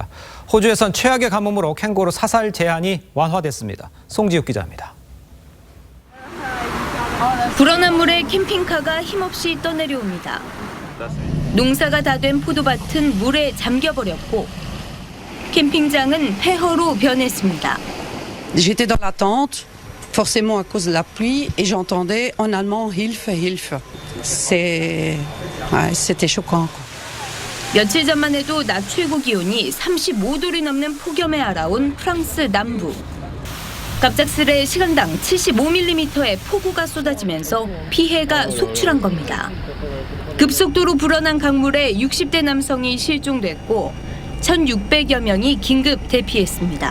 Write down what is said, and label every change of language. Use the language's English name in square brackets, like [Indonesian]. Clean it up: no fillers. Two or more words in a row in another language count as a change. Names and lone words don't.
[Korean] 호주에선 최악의 가뭄으로 캥거루 사살 제한이 완화됐습니다. 송지욱 기자입니다. 불어난 물에 캠핑카가 힘없이 떠내려옵니다. 농사가 다 된 포도밭은 물에 잠겨버렸고 캠핑장은 폐허로 변했습니다. [French] J'étais dans la tente, forcément à cause de la pluie, et j'entendais en allemand [German] Hilfe, Hilfe. [French] C'était choquant. [Korean] 며칠 전만 해도 낮 최고 기온이 35도를 넘는 폭염에 알아온 프랑스 남부. 갑작스레 시간당 75mm의 폭우가 쏟아지면서 피해가 속출한 겁니다. 급속도로 불어난 강물에 60대 남성이 실종됐고 1,600여 명이 긴급 대피했습니다.